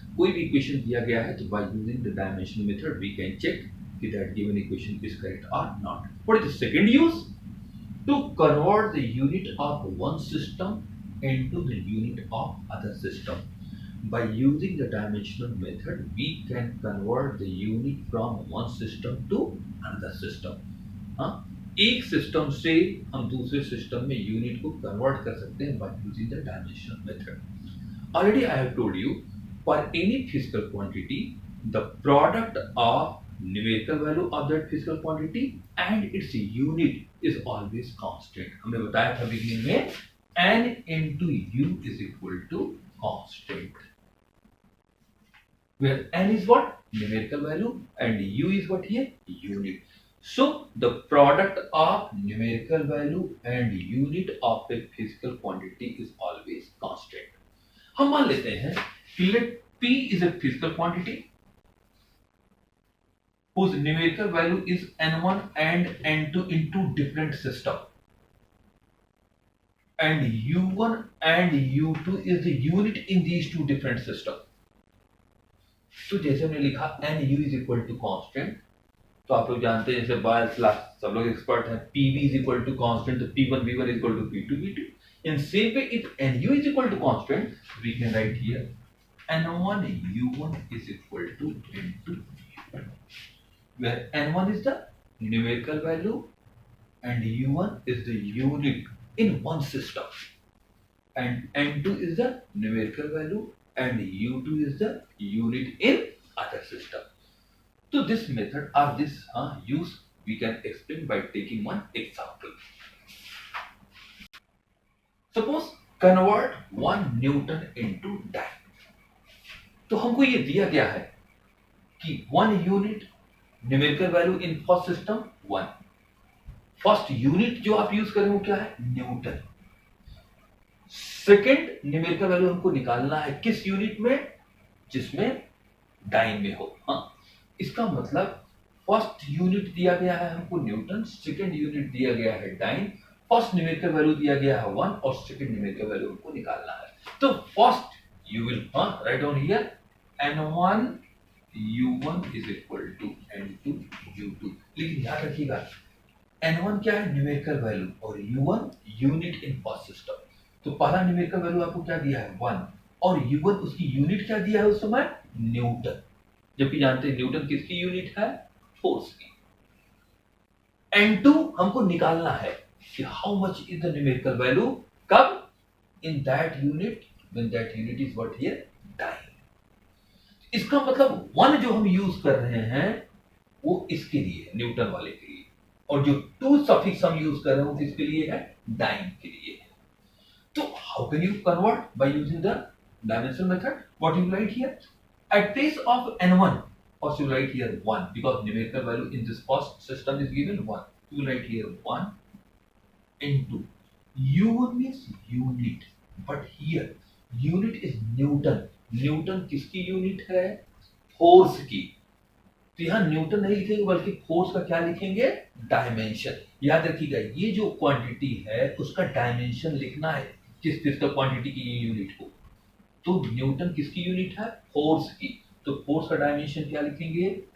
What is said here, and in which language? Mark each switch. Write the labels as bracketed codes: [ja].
[hi] कोई भी equation दिया गया है तो [en] by using the dimensional method we can check कि that given equation is correct or not. What is the second use? To convert the unit of one system into the unit of other system. By using the dimensional method, we can convert the unit from one system to another system. [hi] हाँ, एक system से हम दूसरे system में unit को convert कर सकते हैं [en] by using the dimensional method. Already I have told you, for any physical quantity, the product of numerical value of that physical quantity and its unit is always constant. [hi] हमने बताया था [en] beginning में n into u is equal to constant, where n is what? Numerical value, and u is what here? Unit. So the product of numerical value and unit of a physical quantity is always constant. [hi] हम मान लेते हैं कि [en] let p is a physical quantity whose numerical value is n1 and n2 in two different system, and u1 and u2 is the unit in these two different system. [hi] तो जैसे हमने लिखा [en] N U is equal to constant, [hi] तो आप लोग जानते हैं जैसे बायोस क्लास सब लोग एक्सपर्ट हैं, [en] P V is equal to constant, तो P one V one is equal to P two V two. In same way if N U is equal to constant we can write here N one U one is equal to N two, where n1 is the numerical value and u1 is the unit in one system, and n2 is the numerical value and u2 is the unit in other system. So this method or this use we can explain by taking one example. Suppose convert 1 Newton into Dye. [hi] तो हमको ये दिया गया है कि 1 [en] unit numerical value in first system [hi] 1. First unit जो आप use करें वो क्या है? न्यूटन. सेकेंड न्यूमेरिकल वैल्यू हमको निकालना है किस यूनिट में? जिसमें डाइन में हो. हाँ, इसका मतलब फर्स्ट यूनिट दिया गया है हमको न्यूटन, सेकेंड यूनिट दिया गया है डाइन, फर्स्ट न्यूमेरिकल वैल्यू दिया गया है 1 और सेकेंड न्यूमेरिकल वैल्यू हमको निकालना है. [en] तो first you will write down here n1 u1 is equal to n2 u2. [hi] लेकिन याद रखिएगा n1 क्या है? न्यूमेरिकल वैल्यू, और u1 unit in first system. तो पहला न्यूमेरिकल वैल्यू आपको क्या दिया है? 1, और u1 उसकी यूनिट क्या दिया है उस समय? न्यूटन. जबकि जानते हैं न्यूटन किसकी यूनिट है? फोर्स की. n2 हमको निकालना है कि [en] how much is the numerical value, [hi] कब? [en] In that unit when that unit is what here? Dyne. [hi] इसका मतलब 1 जो हम यूज कर रहे हैं वो इसके लिए है, न्यूटन वाले के लिए, और जो 2 सफिक्स हम यूज कर रहे हैं वो किसके लिए है? डाइन के लिए है. तो [en] how can you convert by using the dimensional method? What you write here? At place of n1, first you write here 1 because numerical value in this first system is given 1. You will write here 1 into u1 means unit, but here unit is Newton. [hi] Newton किसकी unit है? Force की. तो यहां Newton नहीं लिखेंगे बल्कि force का क्या लिखेंगे? डायमेंशन. याद रखिएगा ये जो क्वांटिटी है उसका डायमेंशन लिखना है किस फिजिकल क्वांटिटी की यूनिट को. तो न्यूटन किसकी यूनिट है? फोर्स की. तो फोर्स का डायमेंशन क्या लिखेंगे?